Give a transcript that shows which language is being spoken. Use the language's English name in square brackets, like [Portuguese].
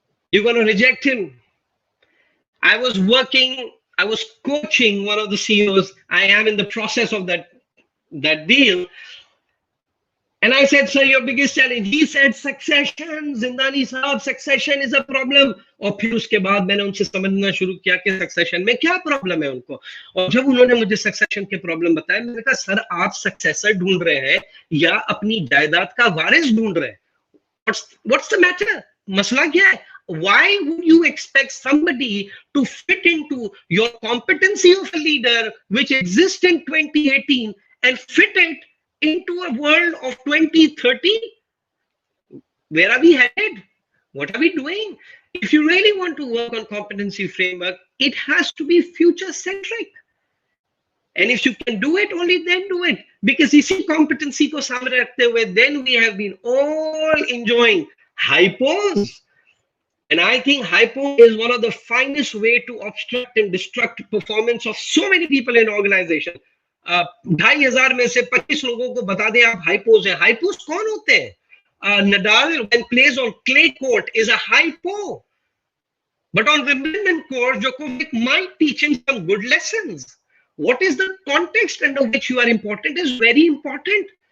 [English] You're going to reject him. I was coaching one of the CEOs. I am in the process of that deal. And I said, sir, your biggest challenge. He said, succession, Zindani sahab, succession is a problem. [Hindi] और फिर उसके बाद मैंने उनसे समझना शुरू किया कि सक्सेशन में क्या प्रॉब्लम है उनको. और जब उन्होंने मुझे सक्सेशन के प्रॉब्लम बताया, मैंने कहा सर आप सक्सेसर ढूंढ रहे हैं या अपनी जायदाद का वारिस ढूंढ रहे हैं? [English] What's the matter? [Hindi] मसला क्या है? [English] Why would you expect somebody to fit into your competency of a leader which exists in 2018 and fit it into a world of 2030? Where are we headed? What are we doing? If you really want to work on competency framework, it has to be future centric. And if you can do it, only then do it. Because you see competency [Hindi] ko samne rakhte hue, [English] then we have been all enjoying hypos. And I think hypo is one of the finest way to obstruct and destruct performance of so many people in organization. [Hindi] 2,500 में से 25 लोगों को बता दें आप hypos हैं. Hypos कौन होते हैं? [English] Nadal, when plays on clay court, is a hypo. But on Wimbledon court, Djokovic might teach him some good lessons. What is the context under which you are important is very important.